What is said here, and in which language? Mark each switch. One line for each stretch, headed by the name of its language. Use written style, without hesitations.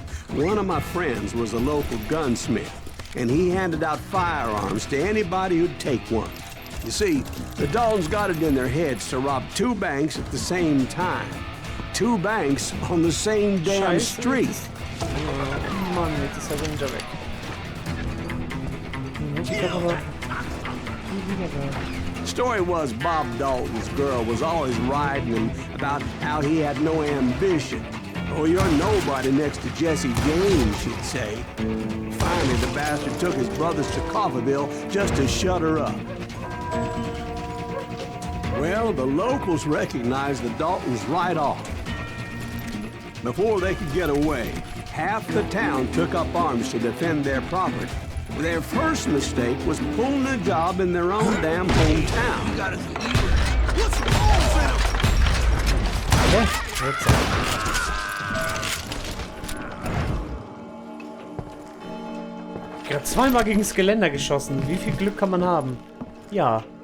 English: One of my friends was a local gunsmith, and he handed out firearms to anybody who'd take one. You see, the Daltons got it in their heads to rob 2 banks at the same time. 2 banks on the same damn street.
German: Mann, jetzt ist der Ranger weg.
English: Story was Bob Dalton's girl was always riding him about how he had no ambition. Oh, you're nobody next to Jesse James, she'd say. Finally, the bastard took his brothers to Coffeeville just to shut her up. Well, the locals recognized the Daltons right off. Before they could get away, half the town took up arms to defend their property. Their first mistake was pulling a job in their own damn hometown. You got what's wrong with him?
German: Ich habe zweimal gegen das Geländer geschossen. Wie viel Glück kann man haben? Ja.